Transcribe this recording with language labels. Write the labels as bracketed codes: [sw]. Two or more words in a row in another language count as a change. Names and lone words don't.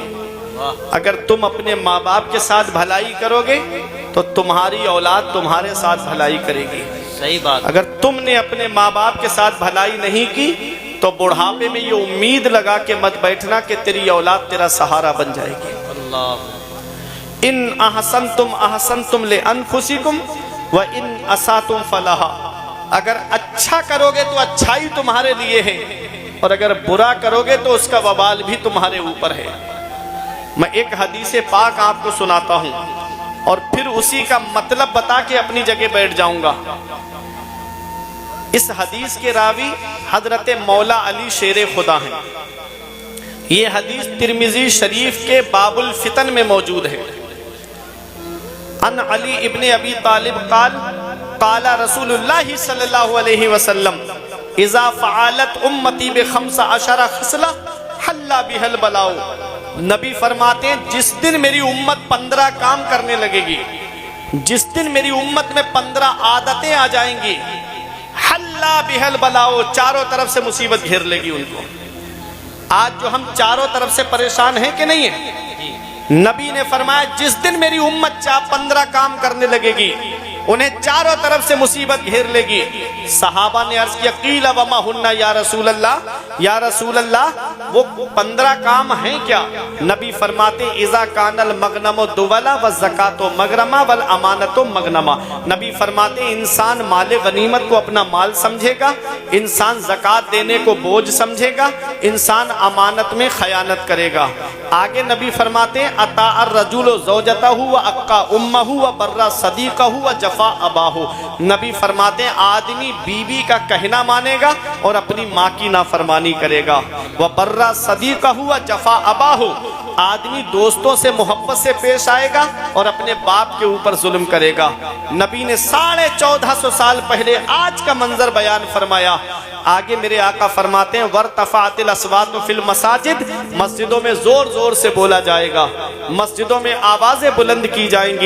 [hi] अगर तुम अपने माँ बाप के साथ भलाई करोगे तो तुम्हारी औलाद तुम्हारे साथ भलाई करेगी। सही बात। अगर तुमने अपने माँ बाप के साथ भलाई नहीं की तो बुढ़ापे में ये उम्मीद लगा के मत बैठना कि तेरी औलाद तेरा सहारा बन जाएगी। अल्लाह। [ar] إن أحسنتم لأنفسكم وإن أسأتم فلها. [hi] अगर अच्छा करोगे तो अच्छाई तुम्हारे लिए है, और अगर बुरा करोगे तो उसका वबाल भी तुम्हारे ऊपर है। मैं एक हदीस पाक आपको सुनाता हूँ और फिर उसी का मतलब बता के अपनी जगह बैठ जाऊंगा। इस हदीस के रावी हजरत मौला अली शेर खुदा हैं। ये हदीस तिरमिजी शरीफ के बाबुल फितन में मौजूद है। [ar] عن علي ابن أبي طالب قال رسول الله صلى الله عليه وسلم إذا فعلت أمتي بخمس عشرة خصلة حل بها البلاء. [hi] नबी फरमाते हैं, जिस दिन मेरी उम्मत 15 काम करने लगेगी, जिस दिन मेरी उम्मत में 15 आदतें आ जाएंगी, [ar] حل بها البلاء, [hi] चारों तरफ से मुसीबत घेर लेगी उनको। आज जो हम चारों तरफ से परेशान हैं कि नहीं है, नबी ने फरमाया जिस दिन मेरी उम्मत 15 काम करने लगेगी, उन्हें चारों तरफ से मुसीबत घेर लेगी। सहाबा ने अर्ज किया [ar] قيل وما هن يا رسول الله, [hi] वो 15 काम हैं क्या? नबी फरमाते [ar] إذا كان المغنم دولا والزكاة مغرما والأمانة مغنما. [hi] नबी फरमाते इंसान माले गनीमत को अपना माल समझेगा, इंसान ज़कात देने को बोझ समझेगा, इंसान अमानत में खयानत करेगा। आगे नबी फरमाते [ar] أطاع الرجل زوجته وعق أمه وبر صديقه وجفا أباه. [hi] नबी फरमाते आदमी बीवी का कहना मानेगा और अपनी माँ की नाफरमानी करेगा। [ar] وبر صديقه وجفا أباه, [hi] आदमी दोस्तों से मोहब्बत से पेश आएगा और अपने बाप के ऊपर जुल्म करेगा। नबी ने 1450 साल पहले आज का मंजर बयान फरमाया। आगे मेरे आका फरमाते हैं [ar] وارتفعت الأصوات في المساجد, [hi] मस्जिदों में जोर जोर से बोला जाएगा, मस्जिदों में आवाजें बुलंद की जाएंगी।